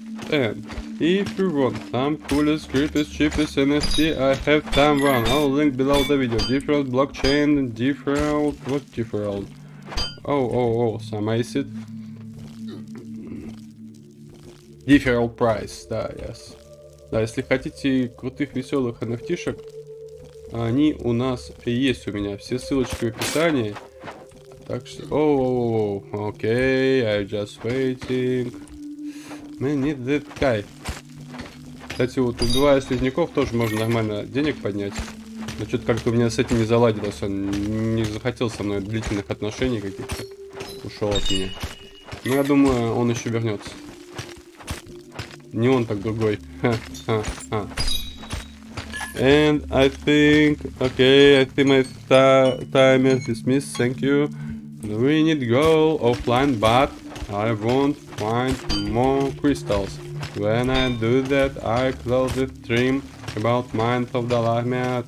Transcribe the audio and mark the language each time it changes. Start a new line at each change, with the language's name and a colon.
English: And if you want some coolest, greatest, cheapest NFT, I have some one. I'll link below the video. Different blockchain, different. What different? Oh, some acid. Different price, да, yes.
Russian: Да, если хотите крутых, веселых NFT-шек, они у нас есть у меня. Все ссылочки в описании. Так что... Оу, окей,
English: I'm just waiting. Man need that guy.
Russian: Кстати, вот убивая слизняков тоже можно нормально денег поднять. Но что-то как-то у меня с этим не заладилось. Он не захотел со мной длительных отношений каких-то. Ушел от меня. Но я думаю, он еще вернется. Не он, так другой. Ха-ха-ха.
English: And I think, okay, I think my time is dismissed, thank you. We need to go offline, but I won't find more crystals. When I do that, I close the stream about Mind of the Lamia.